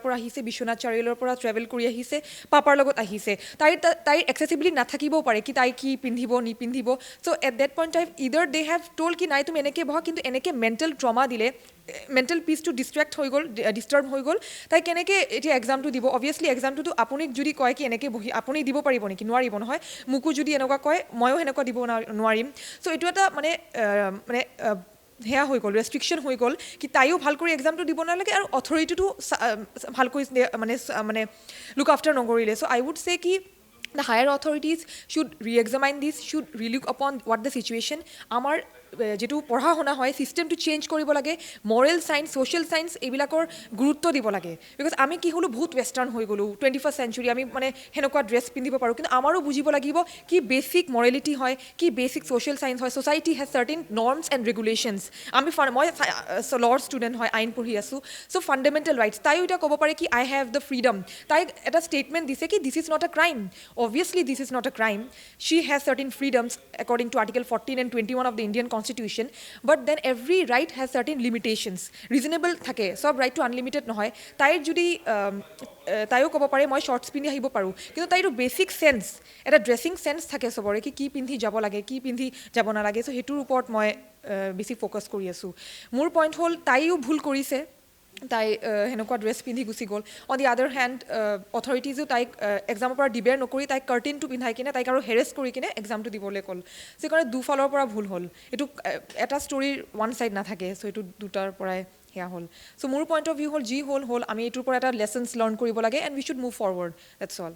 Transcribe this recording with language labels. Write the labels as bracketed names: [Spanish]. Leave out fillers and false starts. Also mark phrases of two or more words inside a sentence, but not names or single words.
[Assamese] পৰা আহিছে বিশ্বনাথ চাৰিআলিৰ পৰা ট্ৰেভেল কৰি আহিছে পাপাৰ লগত আহিছে তাইৰ এক্সেচিবিলিটি নাথাকিবও পাৰে কি তাই কি পিন্ধিব নিপিন্ধিব [English] So at that point time either they have told [Assamese] কি নাই তুমি এনেকৈ বহা কিন্তু এনেকৈ [English] mental trauma [Assamese] দিলে মেণ্টেল পিচটো ডিষ্টাৰ্ব হৈ গ'ল তাই কেনেকৈ এতিয়া এক্সামটো দিব অভিয়াছলি এক্সামটোতো আপুনি যদি কয় কি এনেকৈ বহি আপুনি দিব পাৰিব নেকি নোৱাৰিব নহয় মোকো যদি এনেকুৱা কয় ময়ো সেনেকুৱা দিব নোৱাৰিম চ' এইটো এটা মানে সেয়া হৈ গ'ল ৰেষ্ট্ৰিকশ্যন হৈ গ'ল কি তাইও ভাল কৰি এক্সামটো দিব নালাগে আৰু অথৰিটিটো ভালকৈ মানে [English] look after [Assamese] নকৰিলে [English] So I would say [Assamese] কি [English] the higher authorities should re-examine this, should relook upon what the situation [Assamese] আমাৰ যেটো পঢ়া শুনা হয় সিস্টেমটো চেঞ্জ কৰিব লাগে [English] moral science social science [Assamese] এইবিলাকৰ গুৰুত্ব দিব লাগে বিকজ আমি কি হলো বহুত ৱেষ্টাৰ্ণ হৈ গ'লো 21st century আমি মানে হেনেকুৱা ড্ৰেছ পিন্ধিব পাৰোঁ কিন্তু আমাৰো বুজিব লাগিব কি [English] basic morality [Assamese] হয় কি [English] basic social science [Assamese] হয় সোসাইটি [English] has certain norms and regulations [Assamese] আমি মই ল'ৰ ষ্টুডেণ্ট হয় আইন পঢ়ি আছোঁ [English] So fundamental rights [Assamese] তাইও এতিয়া ক'ব পাৰে কি [English] I have the freedom [Assamese] তাই এটা ষ্টেটমেণ্ট দিছে কি [English] this is not a crime obviously this is not a crime she has certain freedoms according to article 14 and 21 of the Indian constitution but then every right has certain limitations reasonable [Assamese] থাকে সব [English] right to unlimited [Assamese] নহয় তাইৰ যদি তাইও ক'ব পাৰে মই শৰ্টছ পিন্ধি আহিব পাৰোঁ কিন্তু তাইৰো [English] basic sense [Assamese] এটা [English] dressing sense [Assamese] থাকে সবৰে কি পিন্ধি যাব লাগে কি পিন্ধি যাব নালাগে চ' সেইটোৰ ওপৰত মই বেছি ফ'কাছ কৰি আছোঁ মোৰ পইণ্ট হ'ল তাইও ভুল কৰিছে তাই সেনেকুৱা ড্ৰেছ পিন্ধি গুচি গ'ল [English] On the other hand [Assamese] অথৰিটিজো তাইক এক্সামৰ পৰা ডিবেৰ নকৰি তাইক কাৰ্টিনটো পিন্ধাই কিনে তাইক আৰু হেৰেছ কৰি কিনে এক্সামটো দিবলৈ ক'ল সেইকাৰণে দুফালৰ পৰা ভুল হ'ল এইটো এটা ষ্টৰীৰ [English] one side [Assamese] নাথাকে চ' এইটো দুটাৰ পৰাই সেয়া হ'ল চ' মোৰ [English] point of view [Assamese] হ'ল যি হ'ল আমি এইটোৰ পৰা এটা [English] lessons learn [Assamese] কৰিব লাগে [English] and we should move forward that's all